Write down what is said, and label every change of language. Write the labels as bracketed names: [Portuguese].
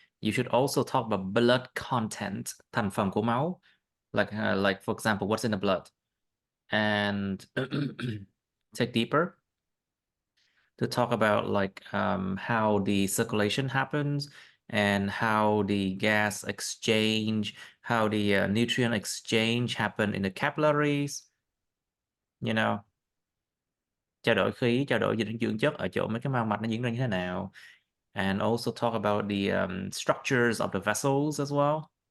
[English] You should also talk about blood content, [Vietnamese] thành phần của máu, [English] like for example, what's in the blood, and take deeper to talk about like how the circulation happens and how the gas exchange, how the nutrient exchange happen in the capillaries, you know. [Vietnamese] Trao đổi khí, trao đổi dinh dưỡng chất ở chỗ mấy cái mao mạch nó diễn ra như thế nào. [English] And also talk about the structures of the vessels as well.